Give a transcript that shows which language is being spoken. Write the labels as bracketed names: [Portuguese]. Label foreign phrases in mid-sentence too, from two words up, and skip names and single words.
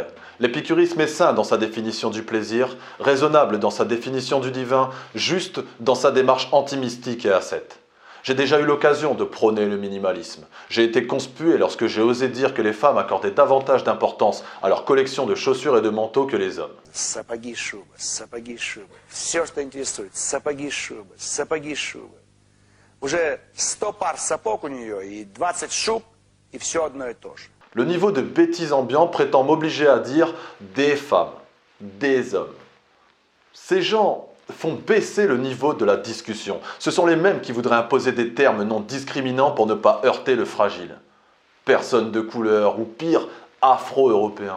[French] L'épicurisme est sain dans sa définition du plaisir, raisonnable dans sa définition du divin, juste dans sa démarche anti-mystique et ascète. J'ai déjà eu l'occasion de prôner le minimalisme. J'ai été conspué lorsque j'ai osé dire que les femmes accordaient davantage d'importance à leur collection de chaussures et de manteaux que les hommes. [Russian] Сапоги, шубы. Все, что интересует. Сапоги, шубы. Уже 100 пар сапог у нее и 20 шуб, и все одно и то же. [French] Le niveau de bêtise ambiant prétend m'obliger à dire des femmes, des hommes. Ces gens font baisser le niveau de la discussion. Ce sont les mêmes qui voudraient imposer des termes non discriminants pour ne pas heurter le fragile. Personne de couleur, ou pire, afro-européen.